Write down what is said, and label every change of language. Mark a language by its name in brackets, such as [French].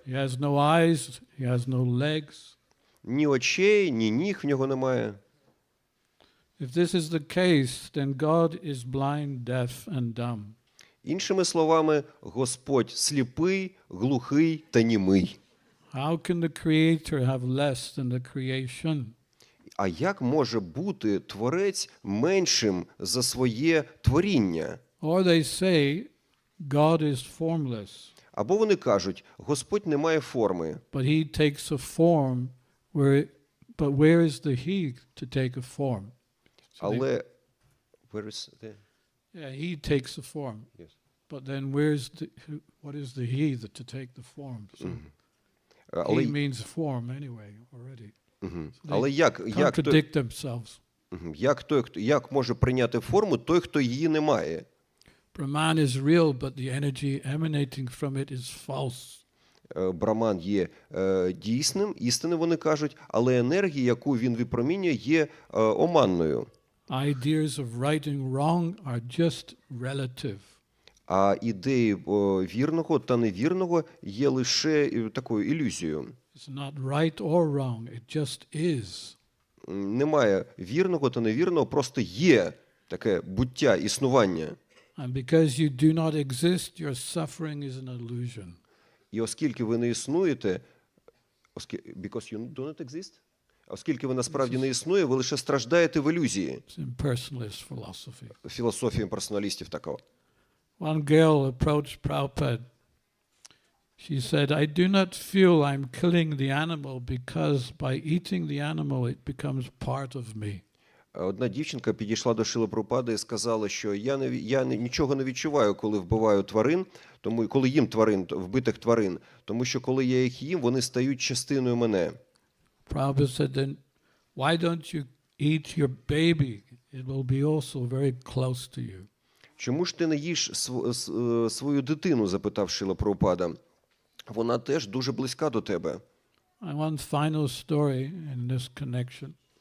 [English] He has no eyes, he has no legs. [Ukrainian] Ні очей, ні ніг в нього немає. [English] If this is the case, then God is blind, deaf and dumb. [Ukrainian] Іншими словами, Господь сліпий, глухий та німий. [English] How can the Creator have less than the creation? [Ukrainian] А як може бути Творець меншим за своє творіння? [English] Or they say, God is formless, [Ukrainian] Або вони кажуть, Господь не має форми, [English] but he takes a form but where is the he to take a form? [Ukrainian] але... [English] Where is the... Yeah, he takes a form. Yes. But then what is the he that to take the form? So [Ukrainian] Але, [English] he means form anyway already. [Ukrainian] але як [English] Contradict themselves. [Ukrainian] як може прийняти форму той, хто її не має? [English] Brahman is real, but the energy emanating from it is false. [Ukrainian] Браман є дійсним, істинним, вони кажуть, але енергія, яку він випромінює, є оманною. [English] Ideas of right and wrong are just relative. [Ukrainian] А ідеї вірного та невірного є лише такою ілюзією. [English] It's not right or wrong, it just is. [Ukrainian] Немає вірного та невірного, просто є таке буття, існування. [English] And because you do not exist, your suffering is an illusion. [Ukrainian] І оскільки ви не існуєте, [English] because you do not exist, [Ukrainian] оскільки ви насправді не існує, ви лише страждаєте в ілюзії. [English] It's impersonalist philosophy. [Ukrainian] Філософія імперсоналістів такого. [English] One girl approached Prabhupada. She said, I do not feel I'm killing the animal because by eating the animal it becomes part of me. [Ukrainian] Одна дівчинка підійшла до Шрили Прабхупади і сказала, що я нічого не відчуваю, коли вбиваю тварин, коли їм вбитих тварин, тому що коли я їх їм, вони стають частиною мене. [English] Prabhupada said, then why don't you eat your baby? It will be also very close to you. [Ukrainian] Чому ж ти не їш свою дитину, запитав Шрила Прабхупада. Вона теж дуже близька до тебе. [English] And one final story in this connection.